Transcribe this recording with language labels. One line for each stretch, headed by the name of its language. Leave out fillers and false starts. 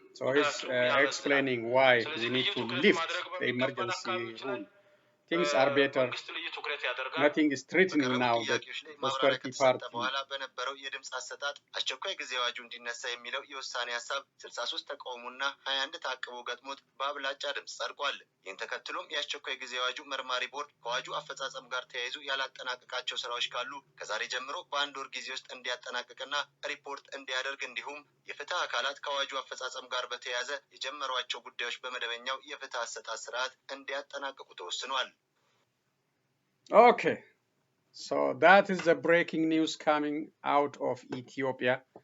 English: So he's explaining why we need to lift the emergency rule. Things are better. Nothing is threatening now. The Prosperity Party.
Amharic: በኋላ በነበረው የድምጽ አሰጣጥ አስቸኳይ ጊዜ አዋጁ እንዲነሳ የሚለው የውሳኔ ሐሳብ 63 ተቃውሞና 21 ታቅቦ ገጥሞት በአብላጫ ድምጽ ጸድቋል። ይህን ተከትሎም የአስቸኳይ ጊዜ አዋጁ መርማሪ ቦርድ ከአዋጁ አፈጻጸም ጋር ተያይዞ ያላጠናቀቃቸው ስራዎች ካሉ ከዛሬ ጀምሮ በአንድ ወር ጊዜ ውስጥ እንዲያጠናቅቅና ሪፖርት እንዲያደርግ እንዲሁም የፍትህ አካላት ከአዋጁ አፈጻጸም ጋር በተያያዘ የጀመሯቸው ጉዳዮች በመደበኛው የፍትህ አሰጣጥ ስርዓት እንዲያጠናቅቁ ተወስኗል።
English: Okay, so that is the breaking news coming out of Ethiopia.